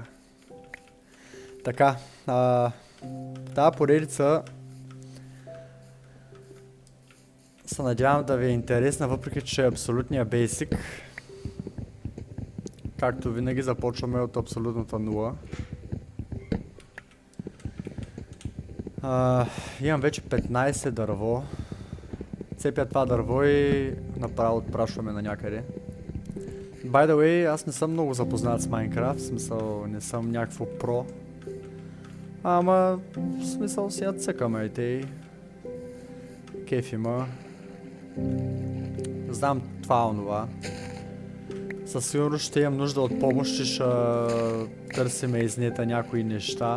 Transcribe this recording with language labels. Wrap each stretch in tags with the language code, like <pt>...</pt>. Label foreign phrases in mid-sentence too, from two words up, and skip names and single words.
<bg>Така, тази поредица се надявам да ви е интересна, въпреки че е абсолютния basic. Както винаги започваме от абсолютната нула. Имам вече 15 дърво. Цепя това дърво и направо отпрашваме на някъде.</bg> <en>By the way,</en> <bg>аз не съм много запознат с Майнкрафт, в смисъл не съм някакво про. Ама, в смисъл сега цъкаме и тъй. Кеф има. Знам това онова. Със сигурност ще имам нужда от помощ и ще търсиме из нета някои неща.</bg>